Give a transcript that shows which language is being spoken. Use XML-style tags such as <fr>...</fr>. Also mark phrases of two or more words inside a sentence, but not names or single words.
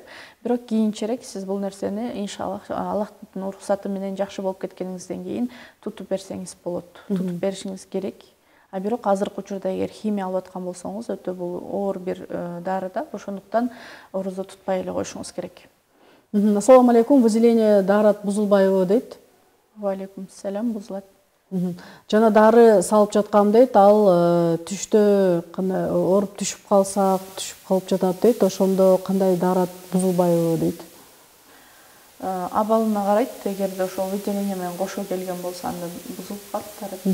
<ky>Бирок кийинчерээк сиз бул нерсени иншаллах Аллахтын уруксаты менен жакшы болуп кеткениңизден кийин тутуп берсеңиз болот. Тутуп беришиңиз керек. А бирок азыркы учурда эгер химия алып аткан болсоңуз, өтө бул оор бир дары да, ошондуктан орозо тутпай эле коюшуңуз керек.</ky> <ar>السلام عليكم,</ar> <ky>выделение даарат бузулбайбы дейт?</ky> <ar>وعليكم السلام,</ar> <ky>бузулат. Жана дары салып жаткам дейт, ал түштө кандай ооруп түшүп калсак, түшүп калып жатат дейт, ошондо кандай даарат бузулбайбы дейт? Абалына карайт, эгерде ошол выделение менен кошо келген болсо, анда бузулуп калат дары.</ky>